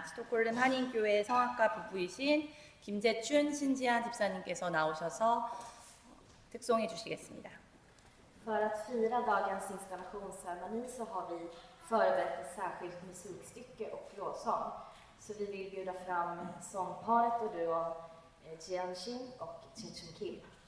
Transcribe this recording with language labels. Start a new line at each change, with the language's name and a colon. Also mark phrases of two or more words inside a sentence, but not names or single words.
Korean: 스톡홀름 한인교회 성악가 부부이신 김재춘 신지한 집사님께서 나오셔서 특송해 주시겠습니다.
Swedish: För att fira dagens installationsceremoni så har vi förberett ett särskilt musikstycke och lovsång. Så vi vill bjuda fram sångparet och duon Jian Xin och Chin Kim.